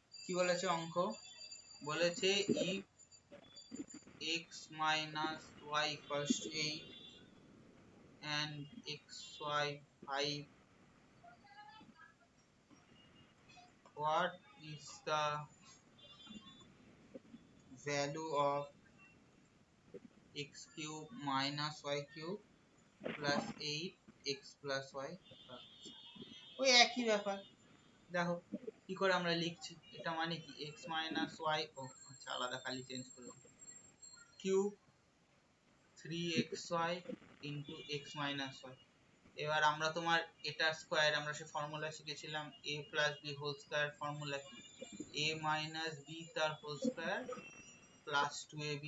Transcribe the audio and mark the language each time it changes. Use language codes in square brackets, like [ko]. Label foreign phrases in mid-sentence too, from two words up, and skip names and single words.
[bn] কি বলেছে অঙ্ক? বলেছে [en] if x minus y equals to 8 and xy 5, what is the value of x cube minus y cube plus 8 x plus y? [bn] ওই একই ব্যাপার। দেখো কি করে আমরা লিখছি, এটা মানে কি [en] x minus y, [bn] ও আচ্ছা আলাদা খালি চেঞ্জ করলাম, [en] cube 3xy into x minus y. [bn] এবার আমরা তোমার এটা স্কয়ার, আমরা সে ফর্মুলা শিখেছিলাম [en] a plus b whole square, [bn] ফর্মুলা কি [en] a minus b [bn] তার [en] whole square plus 2ab.